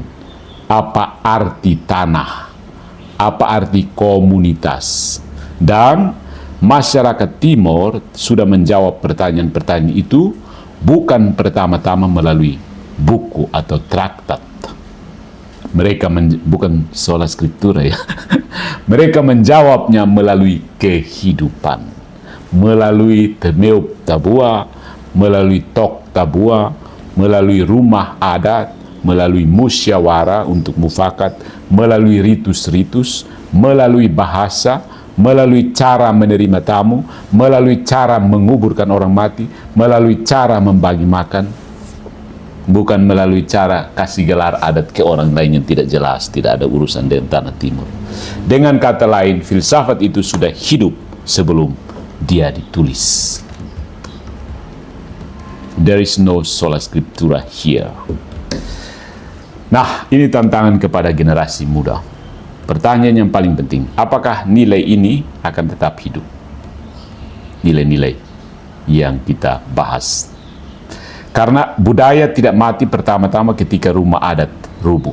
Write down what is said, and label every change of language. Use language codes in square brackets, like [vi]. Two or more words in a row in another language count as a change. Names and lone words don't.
[id] Apa arti tanah? Apa arti komunitas? Dan masyarakat Timor sudah menjawab pertanyaan-pertanyaan itu bukan pertama-tama melalui buku atau traktat. Mereka bukan [la] sola scriptura [id] ya. Mereka menjawabnya melalui kehidupan, melalui temeup tabua, melalui tok tabua, melalui rumah adat, melalui musyawarah untuk mufakat, melalui ritus-ritus, melalui bahasa, melalui cara menerima tamu, melalui cara menguburkan orang mati, melalui cara membagi makan, bukan melalui cara kasih gelar adat ke orang lain yang tidak jelas, tidak ada urusan dengan tanah Timur. Dengan kata lain, filsafat itu sudah hidup sebelum dia ditulis. [en] There is no [la] sola scriptura [en] here. [id] Nah, ini tantangan kepada generasi muda. Pertanyaan yang paling penting, apakah nilai ini akan tetap hidup? Nilai-nilai yang kita bahas. Karena budaya tidak mati pertama-tama ketika rumah adat rubuh.